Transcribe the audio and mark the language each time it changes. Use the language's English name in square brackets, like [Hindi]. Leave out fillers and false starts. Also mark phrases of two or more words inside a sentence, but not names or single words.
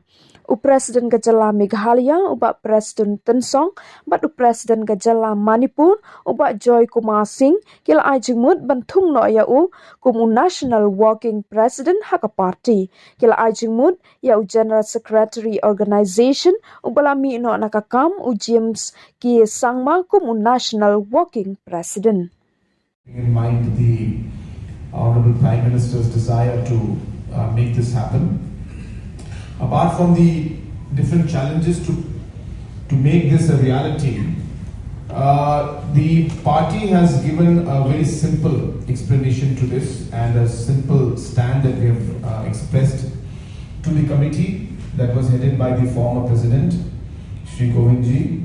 [Khasi] U Presiden Gajala Meghalaya ubak Presiden Tensong bat u Presiden Gajala Manipur ubak Joy Kumar Singh kila ajingmut bantung no ya u kumu [English] National Working President [Khasi] haka party kila ajingmut ya u [English] General Secretary Organization [Khasi] ubalami no nakakam u James ki Sangma kumu [English] National Working President. In mind the Honorable Prime Minister's desire to make this happen. Apart from the different challenges to make this a reality, the party has given a very simple explanation to this and a simple stand that we have expressed to the committee that was headed by the former president, Shri Govindji.